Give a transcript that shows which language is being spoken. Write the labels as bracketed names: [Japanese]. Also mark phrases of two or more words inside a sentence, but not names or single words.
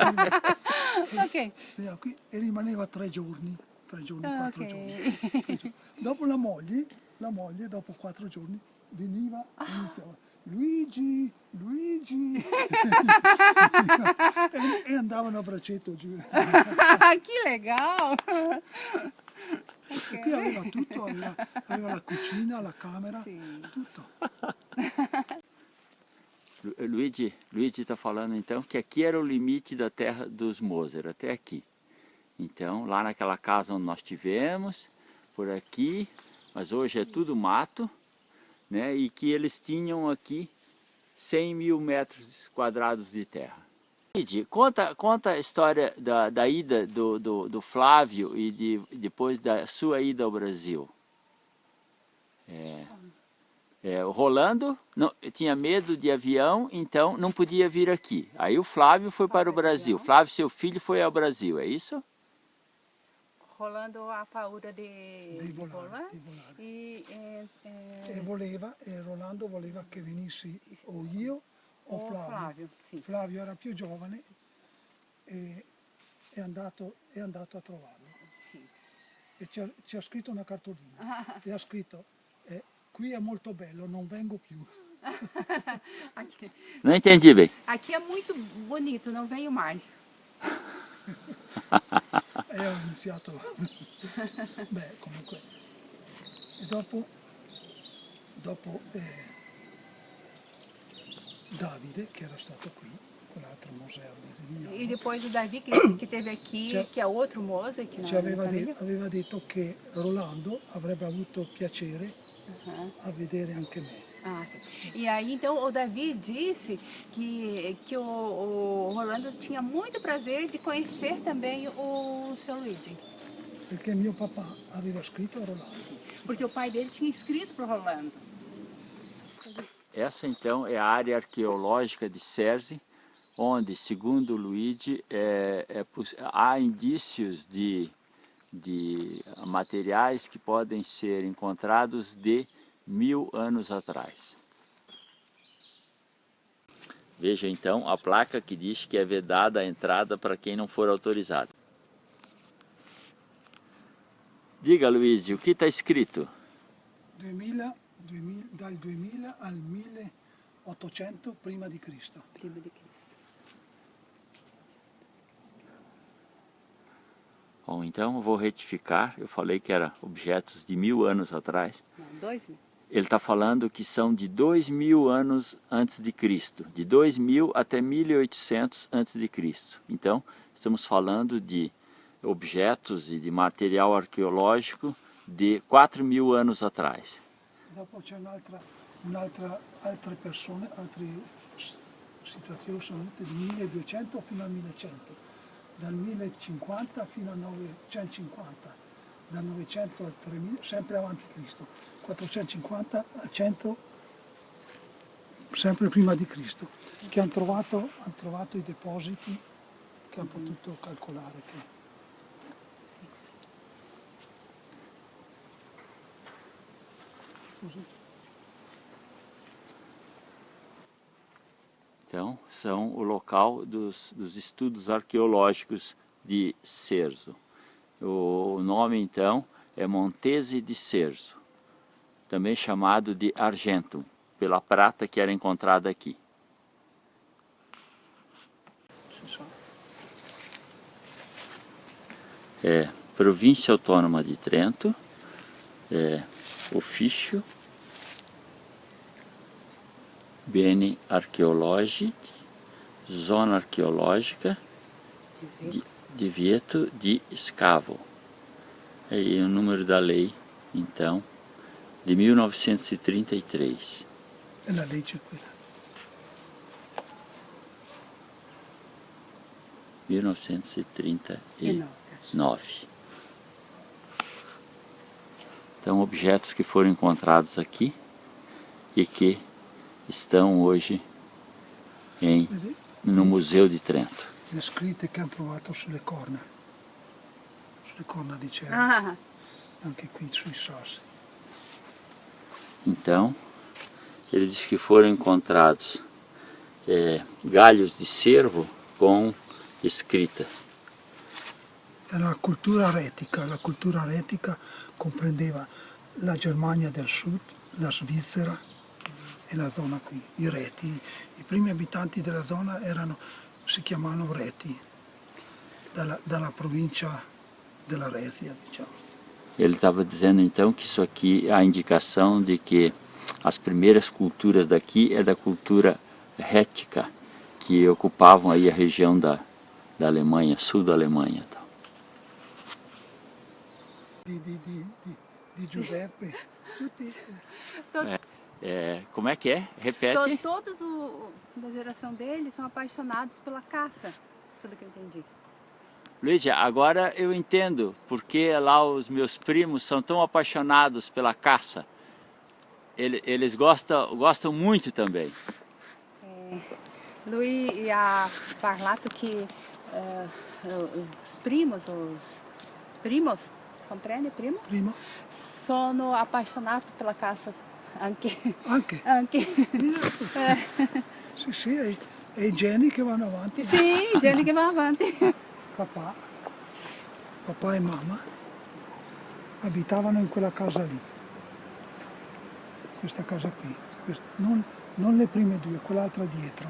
[Italian] Ok. veniva qui e rimaneva 3 giorni, 4 Ok. giorni. 3 giorni. Dopo la moglie, dopo 4 giorni, veniva e iniziava Luigi, Luigi e andavano a braccetto giù. [Portuguese] Que legal! [Italian] Qui aveva tutto, aveva la cucina, la camera, tutto. [Portuguese] Luigi está falando então que aqui era o limite da terra dos Moser, até aqui. Então, lá naquela casa onde nós tivemos, por aqui, mas hoje é tudo mato, né? E que eles tinham aqui 100 mil metros quadrados de terra. Luigi, conta a história da ida do Flávio e depois da sua ida ao Brasil. O Rolando tinha medo de avião, então não podia vir aqui. Aí o Flávio foi para o Brasil. Flávio, seu filho, foi ao Brasil, é isso? [Italian] Rolando a paura di volare. E Rolando voleva che venissi o io o Flavio. Sì. Flavio era più giovane e è andato a trovarlo. Sì. E ci ha scritto una cartolina e ha scritto qui è molto bello, non vengo più. [Portuguese] Aqui, Não entendi bem. aqui é muito bonito, não venho mais. [Italian] E ho iniziato, beh comunque, e dopo Davide, che era stato qui, quell'altro museo di Vignano, [Portuguese] E depois o Davi, que esteve aqui, [Italian] Cioè- [Portuguese] que é outro moço aqui [Italian] ci [Portuguese] na [Italian] aveva, [Portuguese] família. [Italian] aveva detto che Rolando avrebbe avuto piacere a vedere anche me. [Portuguese] Ah, sim. E aí, então, o Davi disse que o Rolando tinha muito prazer de conhecer também o seu Luigi. [Italian] Perché mio papà aveva scritto a Rolando. [Portuguese] Porque o pai dele tinha escrito para o Rolando. Essa então é a área arqueológica de Serze, onde, segundo Luigi, há indícios de materiais que podem ser encontrados de 1000 anos atrás. Veja então a placa que diz que é vedada a entrada para quem não for autorizado. Diga, Luigi, o que está escrito? [Italian] 2000, dal 2000 al 1800 prima di Cristo. Prima [Portuguese] de Cristo. Bom, então eu vou retificar, eu falei que eram objetos de 1000 anos atrás. Não, 2000. Ele está falando que são de 2000 anos antes de Cristo, de 2000 até 1800 antes de Cristo. Então, estamos falando de objetos e de material arqueológico de 4000 anos atrás. [Italian] Dopo c'è altre persone, altre situazioni sono venute dal 1200 fino al 1100, dal 1050 fino al 950, dal 900 al 3000, sempre avanti Cristo, 450 al 100, sempre prima di Cristo, che hanno trovato i depositi che hanno potuto calcolare. [Portuguese] Então, são o local dos estudos arqueológicos de Serzo. O nome, então, é Montese di Serzo, também chamado de Argentum, pela prata que era encontrada aqui. Província Autônoma de Trento, Ofício, [Italian] Beni archeologici, [Portuguese] zona arqueológica, [Italian] divieto di scavo. [Portuguese] E o número da lei, então, de 1933. [Italian] E la legge è quella. 1939. [Portuguese] Então, objetos que foram encontrados aqui e que estão hoje no Museu de Trento. [Italian] Le scritte che hanno trovato sulle corna di cervo, Ah, anche qui sui sassi. [Portuguese] Então, ele diz que foram encontrados galhos de cervo com escrita. [Italian] Era la cultura aretica comprendeva la Germania del Sud, la Svizzera, e la zona qui, i Reti. I primi abitanti della zona si chiamavano Reti, dalla provincia della Resia, diciamo. [Portuguese] Ele estava dizendo então que isso aqui é a indicação de que as primeiras culturas daqui é da cultura rética, que ocupavam aí a região da Alemanha, sul da Alemanha. Tal. [Italian] Di Giuseppe, tutti... [Portuguese] Como é que é? Repete. Todos da geração dele são apaixonados pela caça, pelo que eu entendi. Lídia, agora eu entendo porque lá os meus primos são tão apaixonados pela caça. Eles gostam muito também. [Italian] Lui ha parlato che [Portuguese] os primos, compreende primo? [Italian] Primo? Sono appassionati [Portuguese] pela caça [Italian] anche. Anche? Anche. Sì, e i geni che vanno avanti. Sì, i geni che vanno avanti. Papà e mamma abitavano in quella casa lì, questa casa qui, non le prime due, quell'altra dietro.